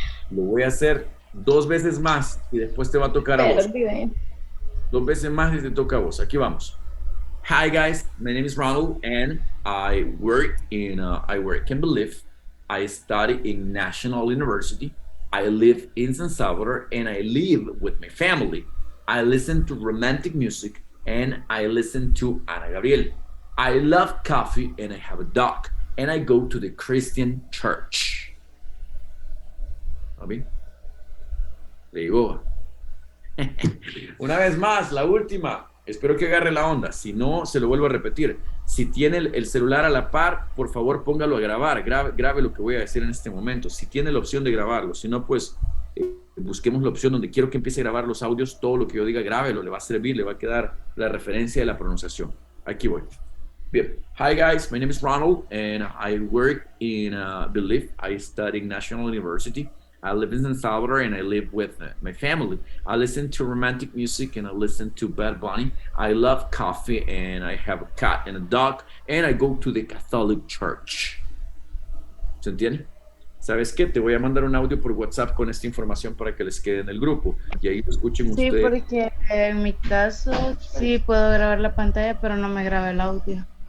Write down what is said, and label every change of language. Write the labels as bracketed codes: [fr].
[es] Lo voy a hacer 2 veces más y después te va a tocar a vos. Perdida. 2 veces más y te toca a vos. Aquí vamos. [en] Hi guys, my name is Ronald and I work in Belief. I study in National University. I live in San Salvador and I live with my family. I listen to romantic music and I listen to Ana Gabriel. I love coffee and I have a dog and I go to the Christian church. [es] ¿A mí? Le digo. Una vez más, la última. Espero que agarre la onda. Si no, se lo vuelvo a repetir. Si tiene el celular a la par, por favor póngalo a grabar. Grabe lo que voy a decir en este momento. Si tiene la opción de grabarlo. Si no, pues busquemos la opción donde quiero que empiece a grabar los audios. Todo lo que yo diga, grábelo. Le va a servir, le va a quedar la referencia de la pronunciación. Aquí voy. Bien. [en] Hi guys, my name is Ronald and I work in Belief. I study in National University. I live in San Salvador and I live with my family. I listen to romantic music and I listen to Bad Bunny. I love coffee and I have a cat and a dog and I go to the Catholic Church. [es] ¿Se entiende? ¿Sabes qué? Te voy a mandar un audio por WhatsApp con esta información para que les quede en el grupo y ahí lo escuchen Sí, ustedes. porque en mi caso sí puedo grabar la pantalla, pero no me graba el audio.